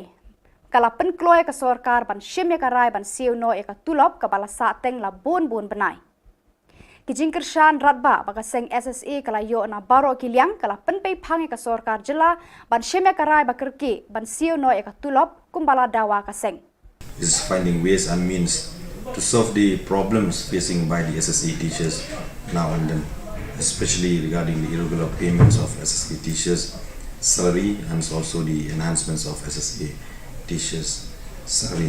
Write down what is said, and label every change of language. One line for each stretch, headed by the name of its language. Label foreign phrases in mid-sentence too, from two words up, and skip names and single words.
Khasi: Kala pen kloy ka sorkar ban shim ya ka rai ban siu no ya ka tulop ka bala sa teng la bon benai. Kijing kershan ratba baka seng SSA kala yo na baro kiliang kala pen pei phang ya ka sorkar jilla ban shim ya ka rai ba kerki ban siu no ya ka tulop kumbala dawa ka seng.
English: Is finding ways and means to solve the problems facing by the SSA teachers now and then, especially regarding the irregular payments of SSA teachers' salary and also the enhancements of SSA teachers' salary.